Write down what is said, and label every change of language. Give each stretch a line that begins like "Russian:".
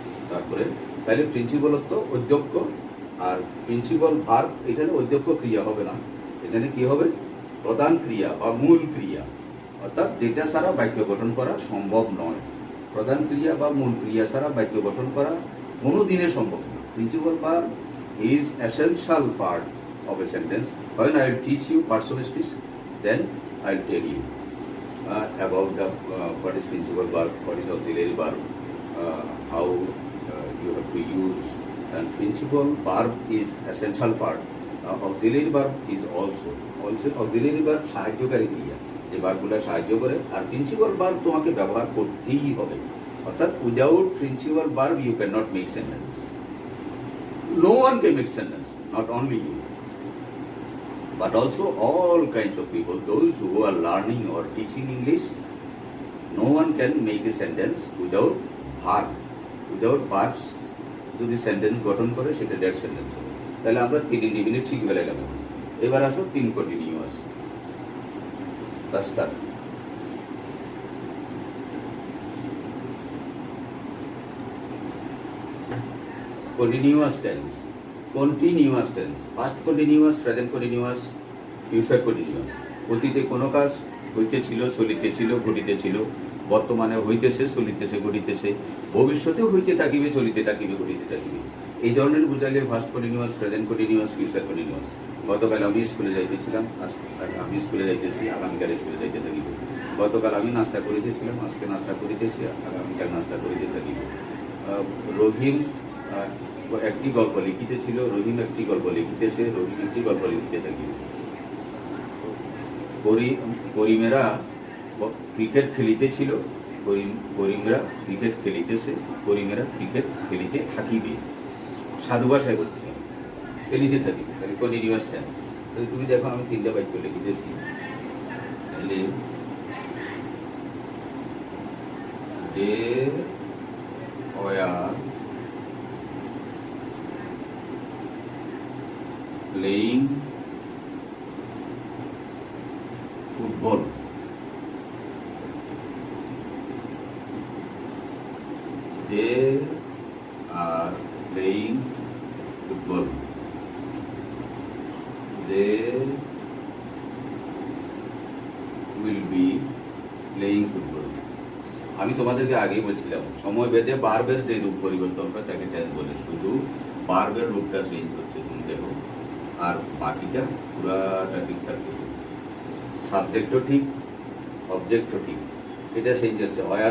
Bangla: তারপরে তাহলে প্রিন্সিপাল তো অধ্যক্ষ, আর প্রিন্সিপাল ভার্ব, এখানে অধ্যক্ষ ক্রিয়া হবে না, এখানে কি হবে? প্রধান ক্রিয়া বা মূল ক্রিয়া, অর্থাৎ যেটা ছাড়া বাক্য গঠন করা সম্ভব নয়। প্রধান ক্রিয়া বা মূল ক্রিয়া ছাড়া বাক্য গঠন করা কোনো দিনে সম্ভব নয়।
English: Principal verb is essential part of a sentence. When I will teach you parts of speech, then I will tell you about the what is principal verb, what is auxiliary verb, how you have to use. And principal verb is essential part. Auxiliary verb is also auxiliary verb
Bangla: সাহায্যকারী ক্রিয়া, যে ভার্বগুলো সাহায্য করে। আর principal verb তোমাকে ব্যবহার করতেই হবে, অর্থাৎ
English: Without principal verb you can not make sentence. No one can make sentence, not only you, but also all kinds of people, those who are learning or teaching English. No one can make a sentence without verb. Without verbs,
Bangla: যদি sentence গঠন করে সেটা dead sentence হবে। তাহলে আমরা 3 independent শিখে গেলাম। এবার আসো 3 continuous. Start.
English: Continuous tense. Continuous tense. Past continuous, present continuous, future continuous.
Bangla: অতীতে কোনো কাজ হইতেছিল, চলিতেছিল, ঘটিতেছিল, বর্তমানে হইতেছে, চলিতেছে, ঘটিতেছে, ভবিষ্যতেও হইতে থাকিবে, চলিতে থাকিবে, ঘটিতে থাকিবে। এই ধরনের বুঝাইলে first continuous, present continuous, future continuous. গতকাল আমি স্কুলে যাইতেছিলাম, আমি স্কুলে যাইতেছি, আগামীকাল স্কুলে যাইতে থাকিব। গতকাল আমি নাস্তা করিতেছিলাম, আজকে নাস্তা করিতেছি, আগামীকাল নাস্তা করিতে থাকিব। রহিম একটি গল্প লিখিতেছিল, রহিম একটি গল্প লিখিতেছে, রহিম একটি গল্প লিখিতে থাকিবে। করিমেরা ক্রিকেট খেলিতেছিল, করিমরা ক্রিকেট খেলিতেছে, করিমেরা ক্রিকেট খেলিতে থাকিবে। সাধু ভাষায় বলছিলাম, খেলিতে থাকিবে, তাহলে কন্টিনিউয়াস টেন্স। তাহলে তুমি দেখো আমি 3টা বাক্য লিখিতেছি। তাহলে
English: they were playing football. They are playing football. They will be playing football.
Bangla: আমি তোমাদেরকে আগেই বলছিলাম সময় ভেদে বারবার যে রূপ পরিবর্তন হয় তাকে টেন্স বলে, শুধু বারবার রূপটা চেঞ্জ হচ্ছে তুমি দেখো, আর বাকিটা পুরাটা ঠিক থাকতেছে, সাবজেক্টও ঠিক অবজেক্টও ঠিক, এটা চেঞ্জ হচ্ছে।